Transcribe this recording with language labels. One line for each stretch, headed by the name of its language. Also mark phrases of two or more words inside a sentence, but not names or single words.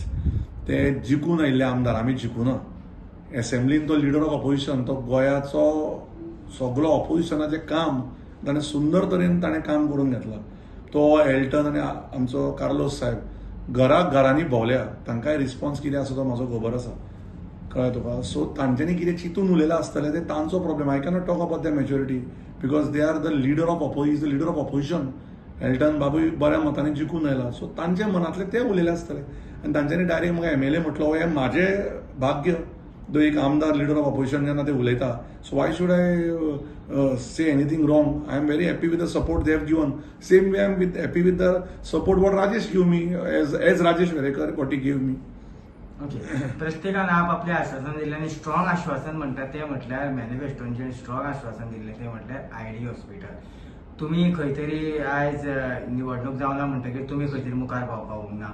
Konkani: ते जिखून आयिल्ले आमदार, आमी जिखूना. एसेंब्लीन तो
English: leader of opposition,
Konkani: तो गोंयाचो सगळो ऑपोजिशनाचें काम ताणें सुंदर तरेन ताणें काम करून घेतलां. तो एल्टन आनी आमचो कार्लोस साहेब घरांनी भोंवल्या, तांकांय रिस्पॉन्स कितें आसा तो म्हाजो खबर आसा, कळ्ळें तुका? सो तांच्यांनी कितें चिंतून उलयलां आसतलें तें तांचो प्रॉब्लेम.
English: I cannot talk about the maturity because they are the leader of opposition.
Konkani: एल्टन बाबूय बऱ्या मतांनी जिखून आयला. सो तांचे मनांतलें तें उलयलें आसतलें आनी तांच्यांनी डायरेक्ट म्हाका एमएलए म्हटलो, हें म्हाजें भाग्य. जो एक आमदार
English: leader of opposition
Konkani: जेन्ना ते उलयता,
English: so why should I say anything wrong? I am very happy with the support they have given. same way I am happy with the support what Rajesh give me, as Rajesh Verekar what he give me.
Konkani: ओके, प्रत्येकान आपलें आश्वासन दिल्लें आनी स्ट्रॉंग आश्वासन म्हणटा तें म्हटल्यार मॅनिफेस्टोन जें स्ट्रॉंग आश्वासन दिल्लें तें म्हटल्यार
English: ID hospital.
Konkani: तुमी खंय तरी आयज निवडणूक जावना म्हणटकीर तुमी खंय तरी मुखार पावपाक उरना.